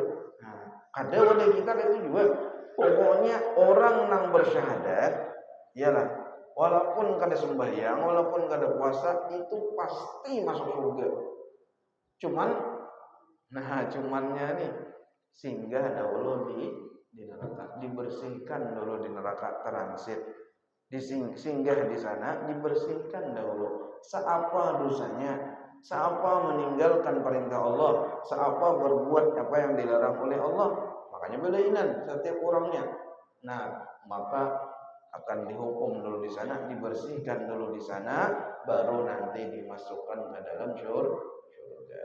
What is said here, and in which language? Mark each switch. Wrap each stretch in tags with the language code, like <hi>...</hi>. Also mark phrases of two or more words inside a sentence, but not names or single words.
<id>Nah, ada wadah kita itu juga. Pokoknya orang yang bersyahadat, iyalah, walaupun kada sembahyang, walaupun kada puasa, itu pasti masuk surga. Cumannya nih, singgah dahulu di neraka, dibersihkan dulu di neraka, transit, singgah di sana, dibersihkan dahulu. Seapa dosanya, seapa meninggalkan perintah Allah, seapa berbuat apa yang dilarang oleh Allah. Makanya bedainan setiap orangnya. Nah, maka akan dihukum dulu di sana, dibersihkan dulu di sana, baru nanti dimasukkan ke dalam surga.</id>